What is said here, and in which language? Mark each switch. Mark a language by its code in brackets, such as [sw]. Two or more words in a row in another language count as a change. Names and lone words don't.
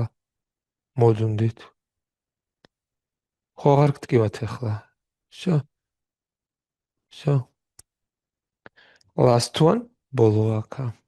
[ka] მოდუნდით. ხო არ გტკივათ ახლა. [en] So. Last one. [ka] ბოლო აქა.